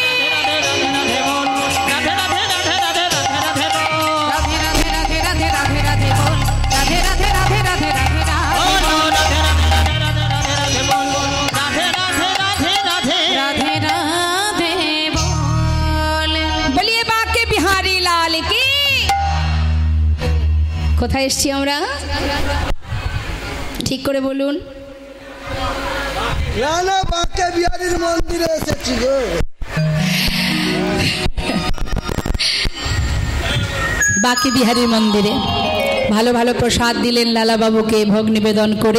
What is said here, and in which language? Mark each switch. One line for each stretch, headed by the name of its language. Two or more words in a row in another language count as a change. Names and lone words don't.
Hindi: राधे राधे राधे राधे राधे राधे बोल राधे राधे राधे राधे राधे राधे बोल राधे राधे राधे राधे राधे बोलो राधे राधे राधे राधे राधे बोल राधे राधे राधे राधे राधे राधे बोल बोलिए बाँके बिहारी लाल की।
Bangla: কোথায় এসছি আমরা ঠিক করে বলুন। রানা বাঁকে বিহারীর মন্দিরে এসেছি গো। বাঁকে বিহারীর মন্দিরে ভালো ভালো প্রসাদ দিলেন লালাবাবুকে ভোগ নিবেদন করে।